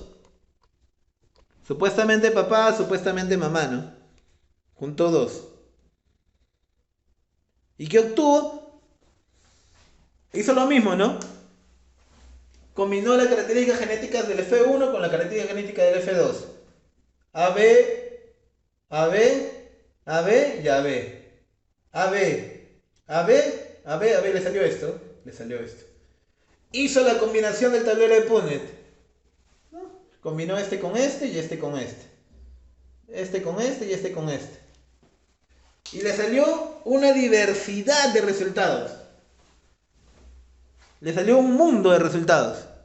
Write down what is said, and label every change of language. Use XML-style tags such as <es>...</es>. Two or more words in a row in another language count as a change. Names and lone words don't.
<es>Supuestamente papá, supuestamente mamá, ¿no? Juntó dos. ¿Y qué obtuvo? Hizo lo mismo, ¿no? Combinó las características genéticas del F1 con la característica genética del F2. AB, AB, AB y AB. AB, AB, AB, AB, le salió esto. Le salió esto. Hizo la combinación del tablero de Punnett. ¿No? Combinó este con este y este con este. Este con este y este con este. Y le salió una diversidad de resultados. Le salió un mundo de resultados.</es>